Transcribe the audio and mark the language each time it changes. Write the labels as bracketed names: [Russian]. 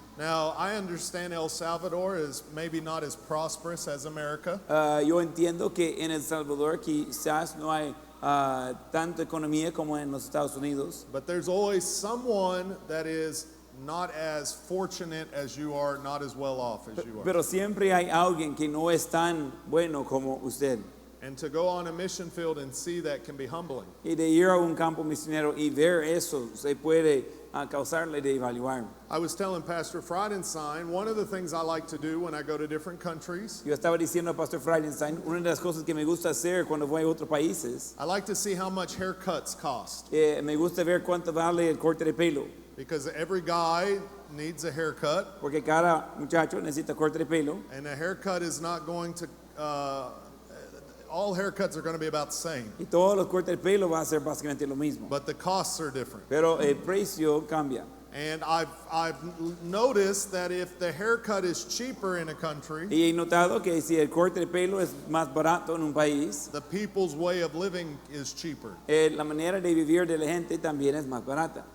[English] Now, I understand El Salvador is maybe not as prosperous as America, [Spanish] Yo entiendo que en El Salvador quizás no hay tanta economía como en los Estados Unidos, [English] but there's always someone that is not as fortunate as you are, not as well off as you are. [Spanish] pero siempre hay alguien que no es tan bueno como usted. [English] And to go on a mission field and see that can be humbling. [Spanish] Y de ir a un campo misionero y ver eso se puede causarle de evaluar. [English] I was telling Pastor Friedenstein, one of the things I like to do when I go to different countries, [Spanish] Yo estaba diciendo a Pastor Friedenstein, una de las cosas que me gusta hacer cuando voy a otros países, [English] I like to see how much haircuts cost. [Spanish] me gusta ver cuánto vale el corte de pelo, [English] Because every guy needs a haircut, [Spanish] porque cada muchacho necesita corte de pelo, [English] and a haircut is not going to, all haircuts are going to be about the same, [Spanish] y todos los cortes de pelo va a ser básicamente lo mismo, [English] but the costs are different. [Spanish] pero el precio cambia. [English] And I've noticed that if the haircut is cheaper in a country, [Spanish] Y he notado que si el corte de pelo es más barato en un país, [English] the people's way of living is cheaper. [Spanish] la manera de vivir de la gente también es más barata.